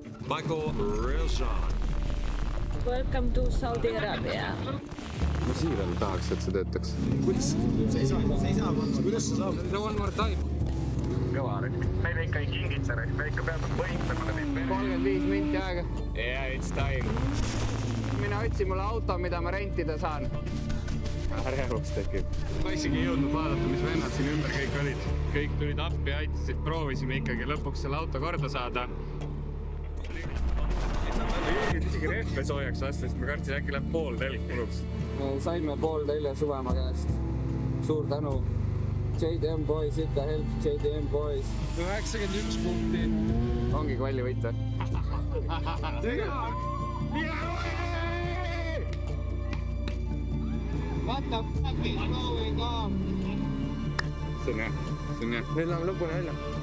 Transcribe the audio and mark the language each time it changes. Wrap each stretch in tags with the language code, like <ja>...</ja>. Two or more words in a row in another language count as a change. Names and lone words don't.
<en>Michael Rezan. Welcome to Saudi Arabia.</en> <et>ma siiralt tahaks, et see töötaks. Kuidas see ei saa, kuidas see saab?</et> <en>No one more time.</en> <et>Kõva rõkk. Meile ikka ei kingitse, me ikka peame võitlema. 35 minti aega.</et> <en>Yeah, it's time.</en> <et>Mine otsi mulle auto, mida ma rentida saan. Ärevus tekib. Ma isegi ei jõudnud vaadata, mis vennad siin ümber kõik olid. Kõik tulid appi, aitasid, proovisime ikkagi lõpuks selle auto korda saada. Isegi rehve soojaks lasta, sest ma kartsin äkki läheb pool telg puruks. Me saime pool telje Suvemaa käest. Suur tänu. JDM Boys, ikka help, JDM Boys. 91 punkti. Ongi kvalli võita.</et> <en>What the fuck is going on?</en> <et>See on jah. Nüüd läheme lõpuni välja.</et>